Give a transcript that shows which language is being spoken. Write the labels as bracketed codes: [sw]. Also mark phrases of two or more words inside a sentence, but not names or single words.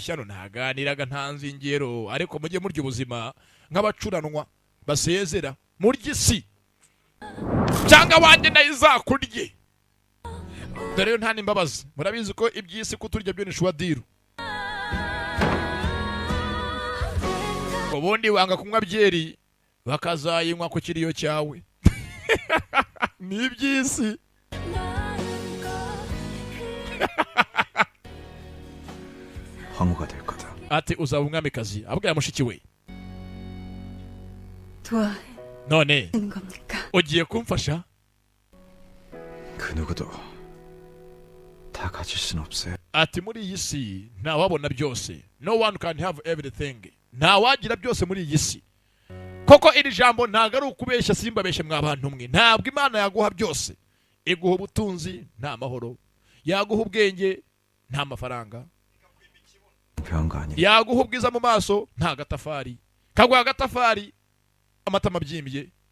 [rw] shyano ntaganiraga nta nzingero ariko mujye murya ubuzima nk'abacuranwa basezera murya isi cyangwa wanjye nayo izakurye dore yo nta n'imbabazi murabizi ko iby'isi kuturya byo ni shuwadiru ubundi wanga kunywa byeri bakazayinywa ku kiriyo cyawe ni iby'isi [ko] 황후가 될 거다. [rw] ati uzaba umwamikazi abwira mushiki we [ko] 도와주는 [rw] none [ko] 겁니까? [rw] ugiye kumfasha [ko] 그 누구도 다 가질 순 없어요. [rw] ati muri iyi si ntawabona byose [en] no one can have everything [rw] ntawagira byose muri iyi si koko iri jambo ntabwo ari ukubeshya simbabeshye mw'abantu mwe ntabwo imana yaguha byose iguha ubutunzi nta mahoro yaguha ubwenge nta mafaranga yaguha ubwiza mu maso nta gatafari kaguha agatafari amatama abyimbye